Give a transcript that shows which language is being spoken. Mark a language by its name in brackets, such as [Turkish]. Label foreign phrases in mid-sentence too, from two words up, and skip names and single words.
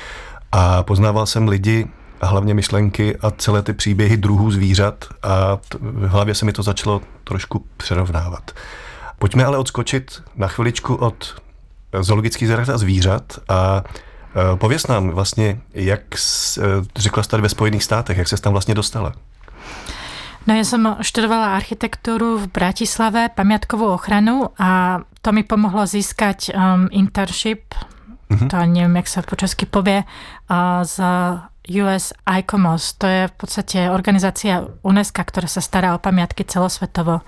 [Czech] A poznával jsem lidi, a hlavně myšlenky a celé ty příběhy druhů zvířat a v hlavě se mi to začalo trošku přerovnávat. Pojďme ale odskočit na chviličku od zoologických zahrad a zvířat a pověz nám vlastně, jak řekla jsi tady ve Spojených státech, jak se tam vlastně dostala? [Slovak] No ja som študovala architektúru v Bratislave, pamiatkovú ochranu a to mi pomohlo získať internship, to neviem, jak sa po česky povie, z US ICOMOS. To je v podstate organizácia UNESCO, ktorá sa stará o pamiatky celosvetovo.